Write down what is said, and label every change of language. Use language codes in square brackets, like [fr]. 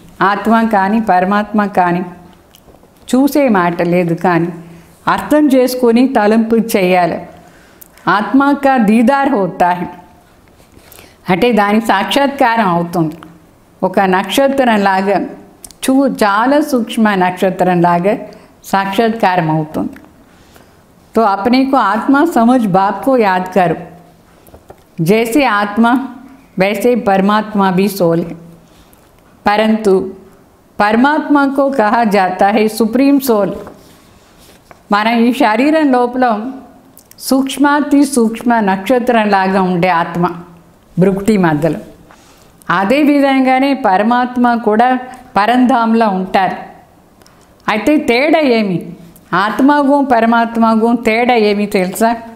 [te] ఆత్మ కానీ పరమాత్మ కానీ చూసే మాట లేదు, కానీ అర్థం చేసుకొని తలంపు చేయాలి. [hi] ఆత్మ కా దీదార్ హోతా హై [te] అంటే దాని సాక్షాత్కారం అవుతుంది. ఒక నక్షత్రంలాగా చాలా సూక్ష్మ నక్షత్రంలాగా साक्षात्कार అవుతుంది. [hi] तो अपने को आत्मा समझ बाप को याद करो. जैसे आत्मा वैसे परमात्मा भी सोल है, परंतु परमात्मा को कहा जाता है सुप्रीम सोल. [te] మన ఈ శరీరం లోపల సూక్ష్మాతి సూక్ష్మ నక్షత్రంలాగా ఉండే ఆత్మ భృకుటి మధ్యలో, అదేవిధంగానే పరమాత్మ కూడా పరంధాంలో ఉంటారు. అయితే తేడా ఏమి? ఆత్మకు పరమాత్మకు తేడా ఏమి తెలుసా?